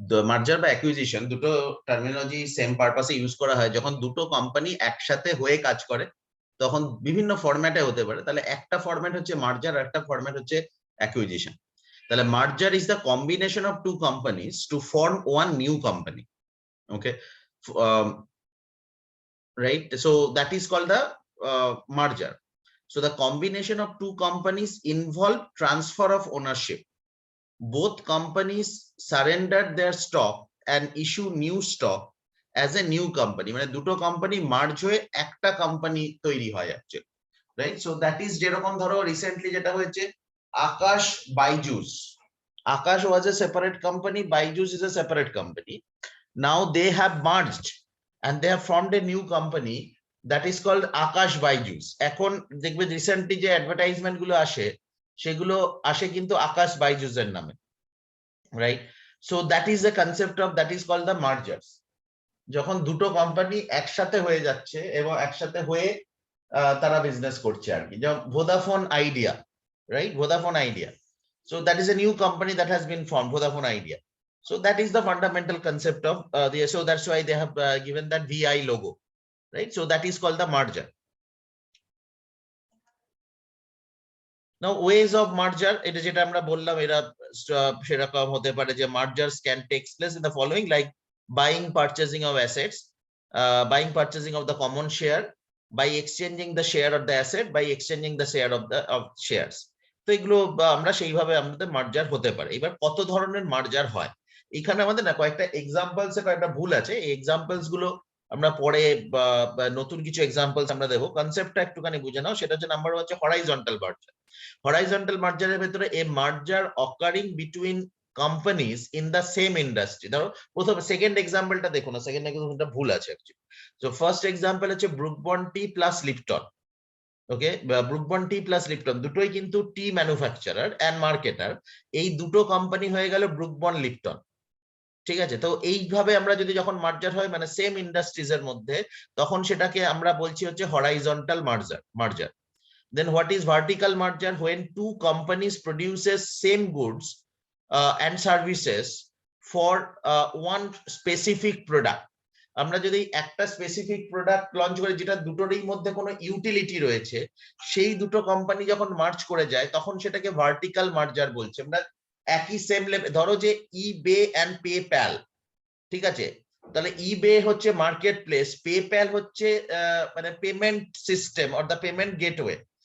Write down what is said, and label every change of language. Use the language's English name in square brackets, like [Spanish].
[Bangla] মার্জার বা অ্যাকুইজিশন দুটো terminology same পারপাসে ইউজ করা হয় যখন দুটো কোম্পানি একসাথে হয়ে কাজ করে, তখন বিভিন্ন ফরম্যাটে হতে পারে। তাহলে একটা ফরম্যাট হচ্ছে মার্জার আর একটা ফরম্যাট হচ্ছে অ্যাকুইজিশন। [English] তাহলে merger is the combination of two companies to form one new company. Okay, right? So that is called the merger. So the combination of two companies involve transfer of ownership. Both companies surrender their stock and issue new stock as a new company. [Bangla] মানে দুটো company merge হয়ে একটা company তৈরি হয় actually, right? [English] so that is [Bangla] যেরকম ধরো recently যেটা হয়েছে আকাশ বাইজুস। [English] Akash was a separate company, Byju's is a separate company. Now they have merged and they have formed a new company that is called Akash Byju's. [Bangla] এখন দেখবে রিসেন্টলি যে advertisement গুলো আসে সেগুলো আসে কিন্তু আকাশ বাইজুস এর নামে, right? [English] So that is the concept of that is called the mergers. [Bangla] যখন দুটো কোম্পানি একসাথে হয়ে যাচ্ছে এবং একসাথে হয়ে তারা বিজনেস করছে আর কি, যেমন Vodafone idea, right? [English] Vodafone Idea, so that is a new company that has been formed, Vodafone Idea. So that is the fundamental concept of so that's why they have given that VI logo, right? So that is called the merger. Now ways of merger, [Bangla] এটা যেটা আমরা বললাম এরা সেরকম হতে পারে যে [English] mergers can take place in the following, like buying purchasing of assets, buying purchasing of the common share, by exchanging the share of the asset, by exchanging the share of the shares. [Bangla] তো এগুলো আমরা সেইভাবে আমাদের মার্জার হতে পারে। এবার কত ধরনের মার্জার হয়, এখানে আমাদের না কয়েকটা এক্সাম্পলস এ কয়েকটা ভুল আছে। এই এক্সাম্পলস গুলো আমরা পরে নতুন কিছু এক্সাম্পলস আমরা দেবো। কনসেপ্টটা একটুখানি বুঝে নাও। সেটা হচ্ছে নাম্বার হচ্ছে হরাইজন্টাল মার্জার। হরাইজন্টাল মার্জারের ভেতরে [English] A merger occurring between companies in the same industry. [Bangla] ধরো প্রথম সেকেন্ড এক্সাম্পলটা দেখো না, সেকেন্ড এক্সাম্পলটা ভুল আছে অ্যাকচুয়ালি। সো ফার্স্ট এক্সাম্পল হচ্ছে ব্রুক বন্ড টি প্লাস লিপটন। ওকে, ব্রুক বন্ড টি প্লাস লিপটন দুটোই কিন্তু টি ম্যানুফ্যাকচারার এন্ড মার্কেটার। এই দুটো কোম্পানি হয়ে গেল ব্রুক বন্ড লিপটন, ঠিক আছে? তো এইভাবে আমরা যদি যখন মার্জার হয় মানে সেম ইন্ডাস্ট্রিজ এর মধ্যে, তখন সেটাকে আমরা বলছি হচ্ছে horizontal মার্জার। [English] Then what is vertical merger? When two companies produces same goods and services for one specific product. [Bangla] আমরা যদি একটা স্পেসিফিক প্রোডাক্ট লঞ্চ করি যেটা দুটোরই মধ্যে কোনো ইউটিলিটি রয়েছে, সেই দুটো কোম্পানি যখন মার্জ করে যায় তখন সেটাকে ভার্টিক্যাল মার্জার বলছে। আমরা একই সেম লেভেল, ধরো যে ইবে এন্ড পেপ্যাল, ঠিক আছে? তাহলে ইবে হচ্ছে মার্কেট প্লেস, পেপ্যাল হচ্ছে মানে payment system or the payment gateway.